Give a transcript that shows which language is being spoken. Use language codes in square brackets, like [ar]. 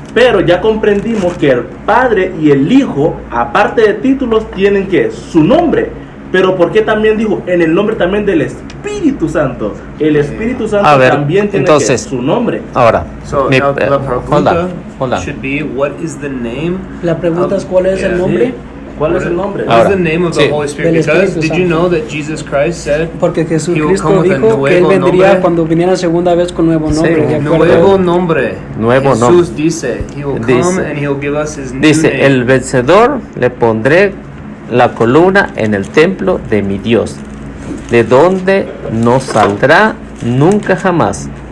[es] Pero ya comprendimos que el Padre y el Hijo, aparte de títulos, tienen su nombre. Pero ¿por qué también dijo en el nombre también del Espíritu Santo? El Espíritu Santo también tiene su nombre. Ahora, la pregunta [en] should be, what is the name? [es] La pregunta es ¿cuál es el nombre? ¿Cuál es el nombre? [en] What is the name of the Holy Spirit? Because did you know that Jesus Christ said [es] porque Jesucristo dijo que él vendría cuando viniera segunda vez con nuevo nombre. Nuevo nombre. Jesús [en] dice, he will come and he will give us his new [es] dice, [en] name. [es] el vencedor le pondré la columna en el templo de mi Dios, de donde no saldrá nunca jamás.